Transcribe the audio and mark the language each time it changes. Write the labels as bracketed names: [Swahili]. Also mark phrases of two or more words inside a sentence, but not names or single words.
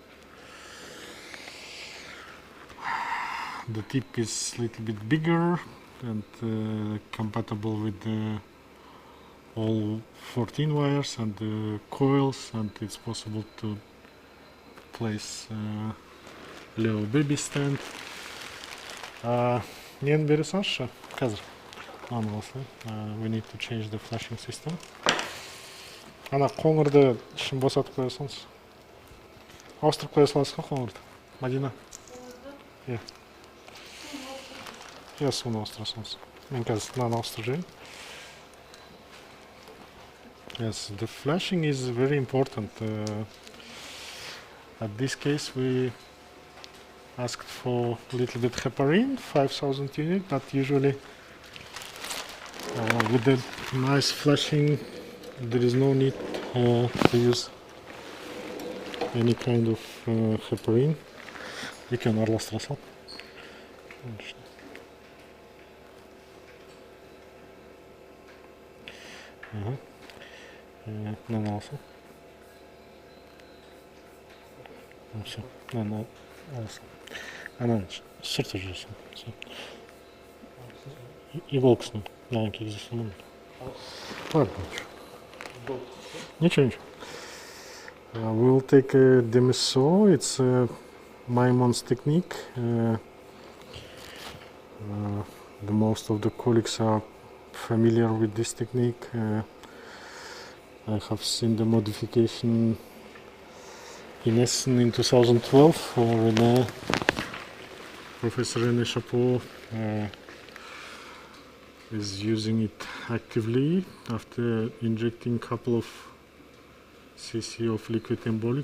[English] The tip is a little bit bigger and compatible with all 14 wires and the coils, and it's possible to place little baby stand. We need to change the flashing system. [Kazakh] Ана қоңырды ішін босатып қоя салыңыз. Ауыстырып қоя саласыз ба қоңырды? Мадина? Иә. Иә, суны ауыстыра салыңыз. Мен қазір мынаны ауыстырып жіберейін. [English] Yes, the flashing is very important. At this case we asked for a little bit heparin, 5,000 units, but usually with the nice flashing there is no need to use any kind of heparin. [Kazakh] Екен араластыра сал. Мынаны алсам. Все, мынаны алсам. Ана сырты жүрсін. Иголкасын мынаны кигізе салмын. [Russian] Ладно. Ничего. [English] We'll take a DMSO. It's Maimon's technique. The most of the colleagues are familiar with this technique. I have seen the modification in Essen in 2012 for René, Professor René Chapeau is using it actively after injecting a couple of cc of liquid embolic.